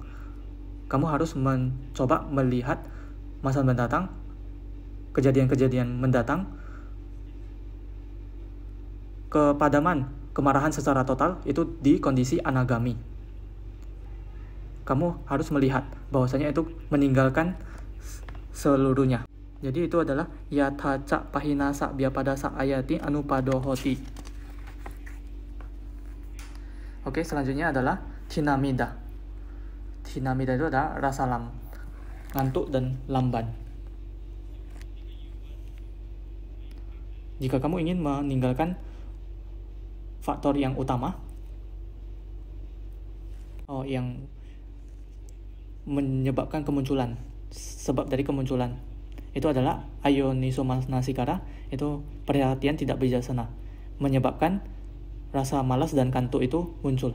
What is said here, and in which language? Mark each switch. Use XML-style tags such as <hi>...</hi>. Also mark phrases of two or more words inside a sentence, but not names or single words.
<id>Kamu harus mencoba melihat masa mendatang, kejadian-kejadian mendatang, kepadaman, kemarahan secara total itu di kondisi anagami. Kamu harus melihat bahwasanya itu meninggalkan seluruhnya. Jadi itu adalah</id> <pi>yathaca pahinasa byapadasa ayati anupadohoti.</pi> <id>Oke, selanjutnya adalah thinamida. Thinamida itu adalah rasa ngantuk dan lamban. Jika kamu ingin meninggalkan faktor yang utama, yang menyebabkan kemunculan, sebab dari kemunculan itu adalah</id> <pi>ayoniso manasikara,</pi> <id>itu perhatian tidak bijaksana, menyebabkan rasa malas dan kantuk itu muncul.</id>